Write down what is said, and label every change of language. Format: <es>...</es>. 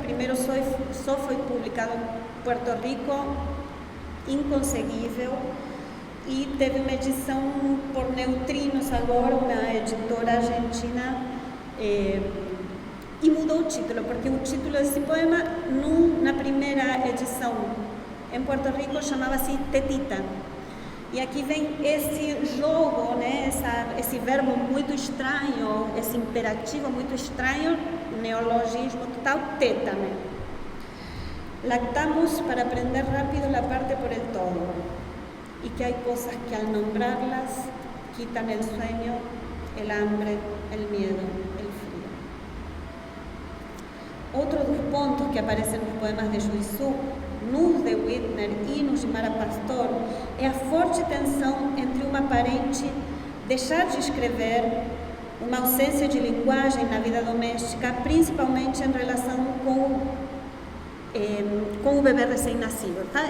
<pt>Primeiro só foi publicado em Puerto Rico, inconseguível, e teve uma edição por Neutrinos agora, uma editora argentina, e mudou o título, porque o título desse poema, na primeira edição em Puerto Rico, chamava-se Tetita. E aqui vem esse jogo, né? Esse verbo muito estranho, esse imperativo muito estranho, neologismo total, tétame.</pt> <es>Lactamos para aprender rápido la parte por el todo, y que hay cosas que al nombrarlas quitan el sueño, el hambre, el miedo, el frío.</es> <pt>Outro dos pontos que aparecem nos poemas de Juiçu, nos de Whitner e nos de Mara Pastor, é a forte tensão entre uma aparente deixar de escrever, uma ausência de linguagem na vida doméstica, principalmente em relação com o bebê recém-nascido. Tá?</pt>